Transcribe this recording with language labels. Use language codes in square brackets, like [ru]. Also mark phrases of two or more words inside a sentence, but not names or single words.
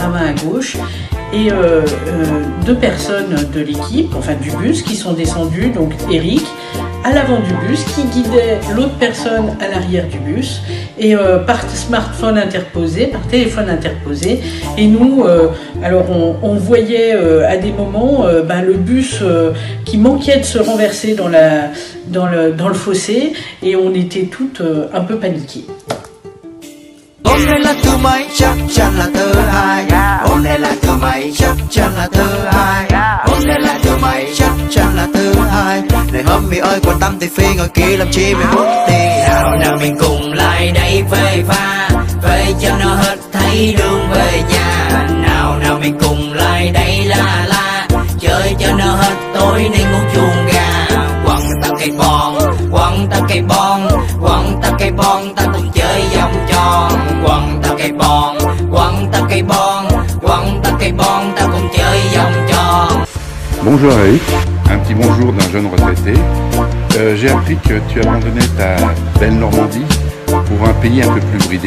[fr] ravin à gauche, et deux personnes de l'équipe, enfin du bus, qui sont descendues, donc Eric, à l'avant du bus, qui guidait l'autre personne à l'arrière du bus, et par smartphone interposé, par téléphone interposé, et nous, alors on voyait à des moments le bus qui manquait de se renverser dans le fossé, et on était toutes un peu paniquées. [vi] Hôm nay là thứ mấy, chắc chắn là thứ hai. Hôm nay là thứ mấy, chắc chắn là thứ hai. Hôm nay là thứ mấy, chắc chắn là thứ hai. Này homie ơi, quan tâm thì phi ngồi kia làm chi mày mất tiền. Nào mình cùng lại đây phê pha, phê cho nó hết thấy đường về nhà. Nào mình cùng lại đây la la, chơi cho nó hết tối nay ngủ chuồng gà. Quăng ta cây bon, quăng ta cây bon, quăng ta cây bon, ta cùng chơi vòng tròn. Quăng ta cây bon, quăng ta cây bon, quăng ta cây bon, ta cùng chơi vòng tròn. [fr] Bonjour Eric, un petit bonjour d'un jeune retraité. J'ai appris que tu abandonnais ta belle Normandie pour un pays un peu plus bridé.